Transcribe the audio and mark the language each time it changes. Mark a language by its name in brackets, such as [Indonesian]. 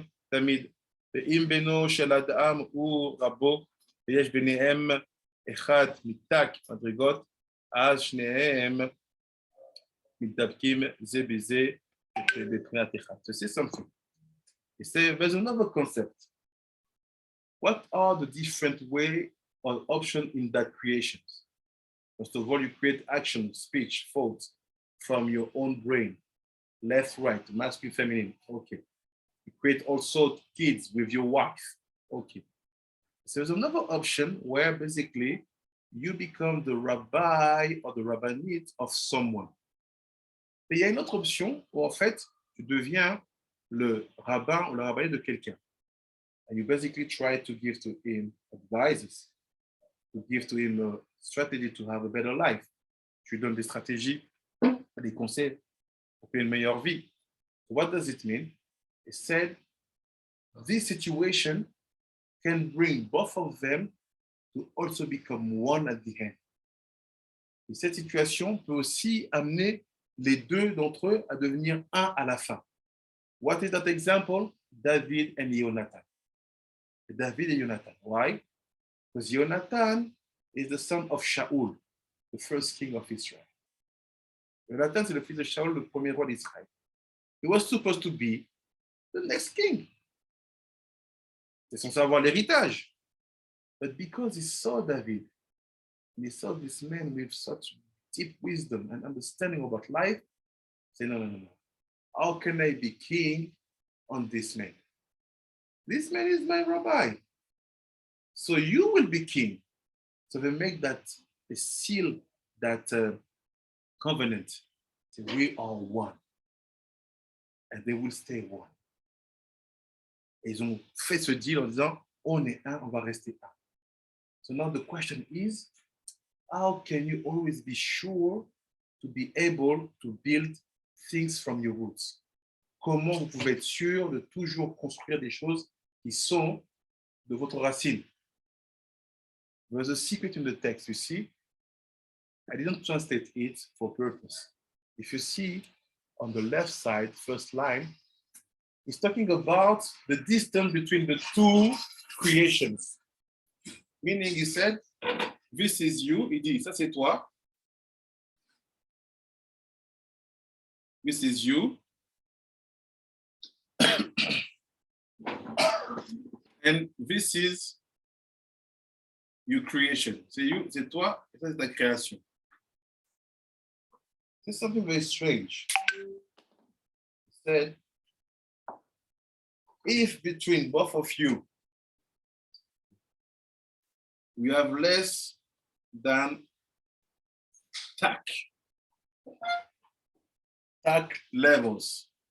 [Hebrew] תמיד, ואם בנו של אדם הוא רבו, ויש ביניהם אחד מתק מדרגות, אז שניהם מתדבקים זה בזה בבחינת אחד. [English] So say something. You say there's another concept. What are the different way or options in that creation? First of all, you create action, speech, thoughts from your own brain, left, right, masculine, feminine. Okay. You create also kids with your wife. Okay. So there's another option where basically you become the rabbi or the rabbinate of someone. [French] Mais il y a une autre option où en fait, tu deviens le rabbin ou la rabbinate de quelqu'un. [English] And you basically try to give to him advices, to give to him a strategy to have a better life. [French] Tu lui donnes des stratégies, des conseils pour qu'il ait une meilleure vie. [English] What does it mean? It said, this situation can bring both of them to also become one at the end. [French] Et cette situation peut aussi amener les deux d'entre eux à devenir un à la fin. [English] What is that example? David and Jonathan. David and Jonathan. Why? Because Jonathan is the son of Shaul, the first king of Israel. [French] Jonathan, c'est le fils de Shaul, le premier roi d'Israël. [English] He was supposed to be the next king. [French] C'est censé avoir l'héritage. [English] But because he saw David, and he saw this man with such deep wisdom and understanding about life, he said, no. How can I be king on this man? This man is my rabbi. So you will be king. So they make that, they seal that covenant. So we are one. And they will stay one. [French] Et ils ont fait ce deal en disant, on est un, on va rester un. [English] So now the question is, how can you always be sure to be able to build things from your roots? [French] Comment vous pouvez être sûr de toujours construire des choses qui sont de votre racine? [English] There's a secret in the text, you see. I didn't translate it for purpose. If you see on the left side, first line, it's talking about the distance between the two creations. Meaning, he said, this is you. [French] Il dit, ça c'est toi. [English] This is you. And this is your creation. [French] C'est you, c'est toi, et ça c'est ta création. [English] It's something very strange. He said, if between both of you, we have less than tack levels.